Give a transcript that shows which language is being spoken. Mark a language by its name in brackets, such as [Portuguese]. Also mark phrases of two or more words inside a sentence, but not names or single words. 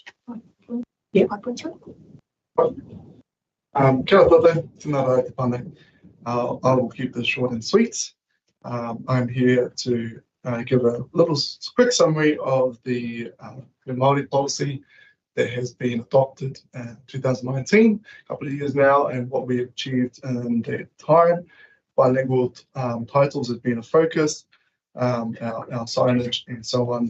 [English] Yeah. [Māori] Kia ora tātou, tēnā rau te pane. [English] I will keep this short and sweet. I'm here to give a little quick summary of the Māori policy that has been adopted in 2019, a couple of years now, and what we achieved in that time. Bilingual titles has been a focus, our signage and so on.